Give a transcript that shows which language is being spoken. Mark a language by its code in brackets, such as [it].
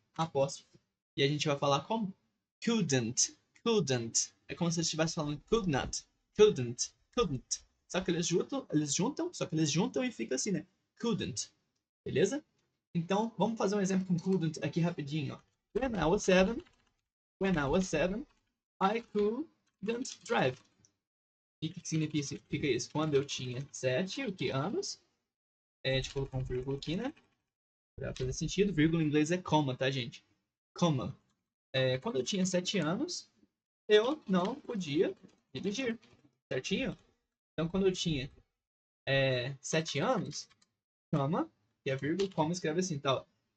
[pt] Apóstrofo. E a gente vai falar como? Couldn't. Couldn't. É como se você estivesse falando [en] could not. [pt] Couldn't. Couldn't. Só que eles juntam e fica assim, né? Couldn't. Beleza? Então, vamos fazer um exemplo com couldn't aqui rapidinho, ó. [en] When I was 7, I couldn't drive. [pt] E o que significa isso? Quando eu tinha 7, o que? Anos. Deixa eu colocar um vírgula aqui, né? Pra fazer sentido. Vírgula em inglês é comma, tá, gente? Comma. Quando eu tinha 7 anos, eu não podia dirigir. Certinho? Então, quando eu tinha 7 anos, comma, que é vírgula, comma escreve assim, tal.